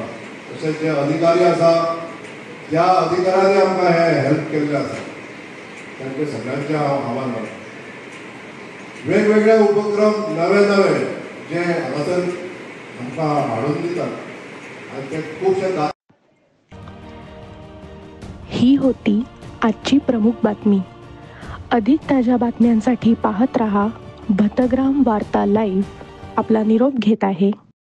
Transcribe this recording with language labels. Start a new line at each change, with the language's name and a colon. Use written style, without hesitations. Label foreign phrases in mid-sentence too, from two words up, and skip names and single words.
Konkani: तशेंच जे अधिकारी आसा त्या अधिकाऱ्यांनी आमकां हे हेल्प केल्लें आसा तांचे सगळ्यांचे हांव आभार मानता। वेगवेगळे उपक्रम नवे नवे जे हांगासर आमकां हाडून दितात आनी ते खुबशे
Marathi: ही होती आजची प्रमुख बातमी। अधिक ताज्या बातम्यांसाठी पाहत रहा भतग्राम वार्ता लाईव्ह। आपला निरोप घेत आहे